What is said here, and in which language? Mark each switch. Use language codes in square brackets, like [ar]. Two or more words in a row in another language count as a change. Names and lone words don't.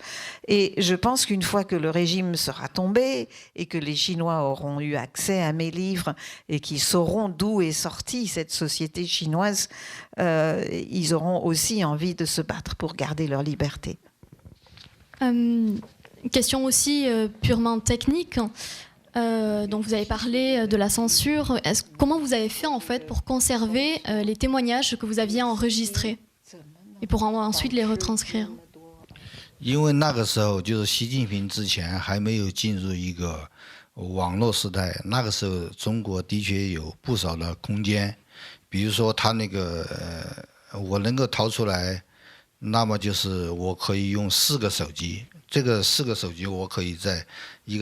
[fr] Et je pense qu'une fois que le régime sera tombé et que les Chinois auront eu accès à mes livres et qu'ils sauront d'où est sortie cette société chinoise, ils auront aussi envie de se battre pour garder leur liberté. Question aussi purement technique. Donc vous avez parlé de la censure. Comment vous avez fait en fait pour conserver les témoignages que vous aviez enregistrés et pour ensuite les retranscrire? [zh] 因为那个时候就是习近平之前还没有进入一个网络时代，那个时候中国的确有不少的空间，比如说他那个我能够掏出来，那么就是我可以用4个手机，这个4个手机我可以在一